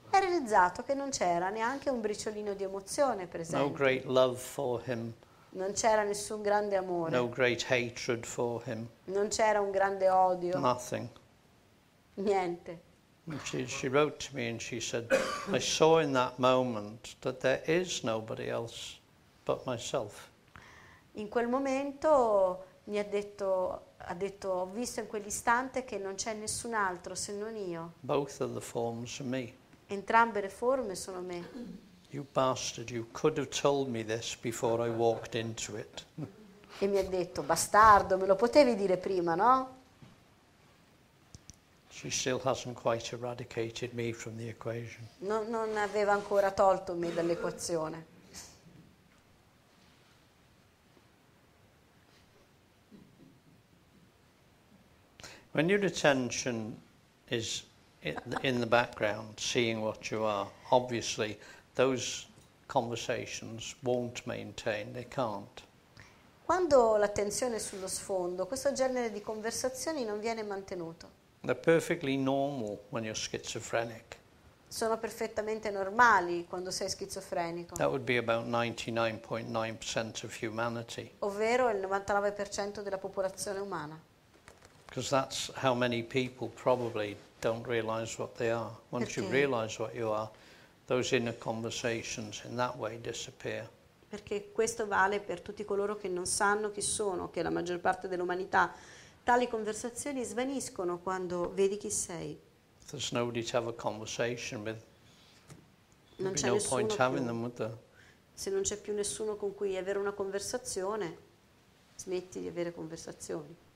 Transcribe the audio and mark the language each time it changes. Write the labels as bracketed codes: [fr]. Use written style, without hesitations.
[it] E ha realizzato che non c'era neanche un briciolino di emozione No presente. [en] great love for him. [it] Non c'era nessun grande amore. [en] No great hatred for him. [it] Non c'era un grande odio. [en] Nothing. [it] Niente. [en] And she wrote to me and she said, I saw in that moment that there is nobody else but myself. [it] In quel momento ha detto, ho visto in quell'istante che non c'è nessun altro se non io. [en] Both of the forms are me. [it] Entrambe le forme sono me. [en] You bastard, you could have told me this before I walked into it. [it] E mi ha detto, bastardo, me lo potevi dire prima, no? [en] She still hasn't quite eradicated me from the equation. [it] Non aveva ancora tolto me dall'equazione. [en] When your attention is in the background, seeing what you are, obviously those conversations won't maintain, they can't. [it] Quando l'attenzione è sullo sfondo, questo genere di conversazioni non viene mantenuto. [en] They're perfectly normal when you're schizophrenic. [it] Sono perfettamente normali quando sei schizofrenico, [en] That would be about 99.9% of humanity, [it] ovvero il 99% della popolazione umana. [en] because that's how many people probably don't realize what they are. Once you [it] Perché? [en] realize what you are, those inner conversations in that way disappear. [it] Perché questo vale per tutti coloro che non sanno chi sono, che è la maggior parte dell'umanità. Tali conversazioni svaniscono quando vedi chi sei. [en] If there's nobody to have a conversation with, [it] Non [en] there'd be [it] c'è [en] no [it] nessuno [en] point having [it] più. [en] them, would there? [it] Se non c'è più nessuno con cui avere una conversazione, smetti di avere conversazazioni.